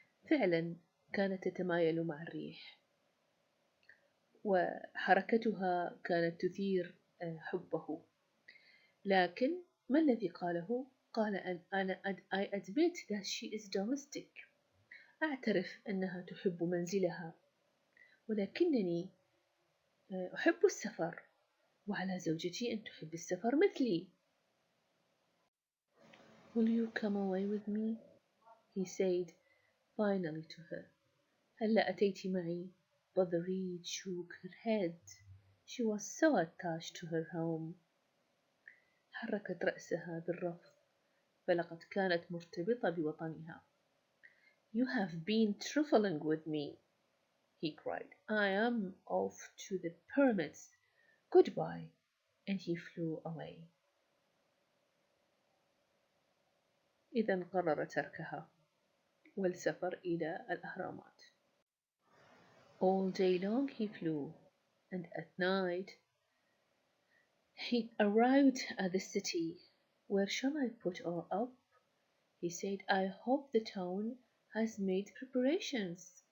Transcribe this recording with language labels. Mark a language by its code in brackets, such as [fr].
[ar] فعلا كانت تتمايل مع الريح، وحركتها كانت تثير حبه. لكن ما الذي قاله؟ قال [en] I admit that she is domestic. [ar] أعترف أنها تحب منزلها، ولكنني أحب السفر، وعلى زوجتي أن تحب السفر مثلي. [en] Will you come away with me? He said finally to her. [ar] هلا أتيت معي؟ [en] But the reed shook her head. She was so attached to her home. [ar] حركت رأسها بالرفض، فلقد كانت مرتبطة بوطنها. [en] You have been trifling with me, he cried. I am off to the pyramids. Goodbye. And he flew away. [ar] إذا قرر تركها والسفر إلى الأهرامات. [en] All day long he flew, and at night he arrived at the city. Where shall I put her up? He said. I hope the town has made preparations.